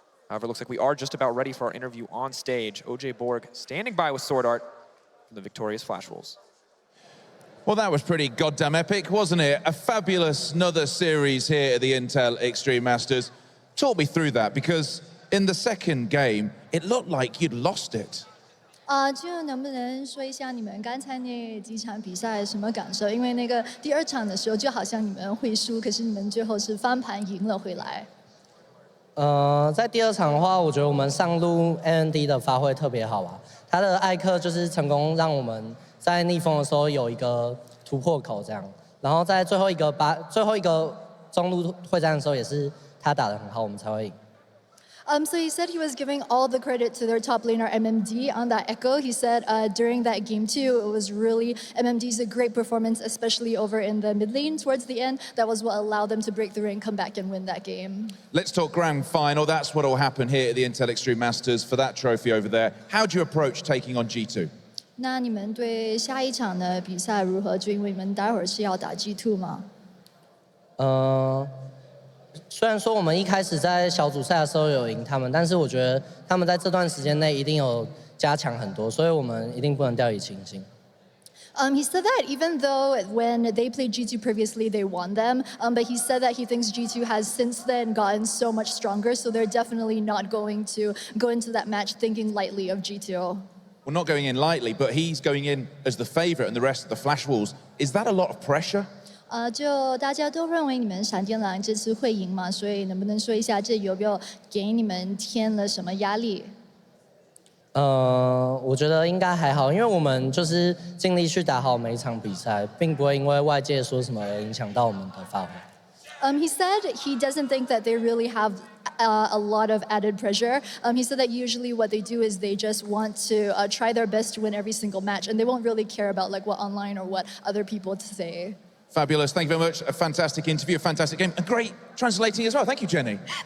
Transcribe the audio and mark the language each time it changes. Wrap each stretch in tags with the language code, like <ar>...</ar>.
<en>However, it looks like we are just about ready for our interview on stage. OJ Borg standing by with Sword Art from the victorious Flash Wolves. Well, that was pretty goddamn epic, wasn't it? A fabulous another series here at the Intel Extreme Masters. Talk me through that, because in the second game, it looked like you'd lost it.</en> <zh>就能不能说一下你们刚才那几场比赛什么感受？因为那个第2场的时候，就好像你们会输，可是你们最后是翻盘赢了回来。在第2场的话，我觉得我们上路 AND 的发挥特别好吧。他的艾克就是成功让我们在逆风的时候有一个突破口这样。然后在最后一个中路会战的时候，也是他打得很好，我们才会赢。</zh> <en>So he said he was giving all the credit to their top laner MMD on that echo. He said during that game too, it was really MMD's a great performance, especially over in the mid lane towards the end. That was what allowed them to break through and come back and win that game. Let's talk grand final. That's what will happen here at the Intel Extreme Masters for that trophy over there. How do you approach taking on G2?</en> <zh>那你们对下一场的比赛如何？就因为你们待会儿是要打 G2 吗？虽然说我们一开始在小组赛的时候有赢他们，但是我觉得他们在这段时间内一定有加强很多，所以我们一定不能掉以轻心。</zh> <en>He said that even though when they played G2 previously, they won them, but he said that he thinks G2 has since then gotten so much stronger, so they're definitely not going to go into that match thinking lightly of G2. Well, not going in lightly, but he's going in as the favourite and the rest of the Flash Wolves. Is that a lot of pressure?</en> <zh>就大家都认为你们闪电狼这次会赢嘛，所以能不能说一下这有没有给你们添了什么压力？我觉得应该还好，因为我们就是尽力去打好每一场比赛，并不会因为外界说什么而影响到我们的发挥。</zh> <en>He said he doesn't think that they really have a lot of added pressure. He said that usually what they do is they just want to try their best to win every single match, and they won't really care about like what online or what other people say. Fabulous. Thank you very much. A fantastic interview, a fantastic game, and great translating as well. Thank you, Jenny.</en>